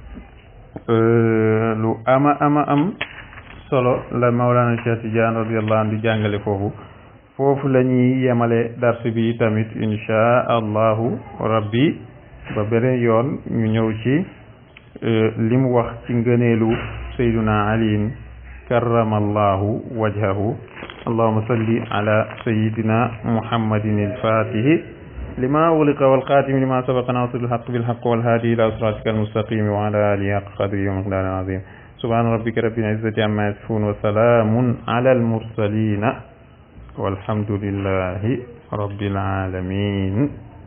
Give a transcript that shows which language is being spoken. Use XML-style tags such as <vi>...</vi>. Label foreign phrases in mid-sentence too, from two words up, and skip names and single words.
<wo>lu am solo la Mawlana Cheikh Tidiane</wo> <ar>رضي الله عنه</ar> <wo>di jàngale foofu la ñuy yemale dars bi tamit insha</wo> <ar>الله ربي</ar> <wo>ba beneen yoon ñu ñëw ci li mu wax ci ngëneelu sayyiduna aliin</wo> <ar>كرم الله وجهه اللهم صل على سيدنا محمد الفاتح لما أغلق والخاتم لما سبق ناصر الحق بالحق والهادي إلى صراطك المستقيم وعلى آله حق قدره ومقداره العظيم سبحان ربك رب العزة عما يصفون وسلام على المرسلين والحمد لله رب العالمين</ar>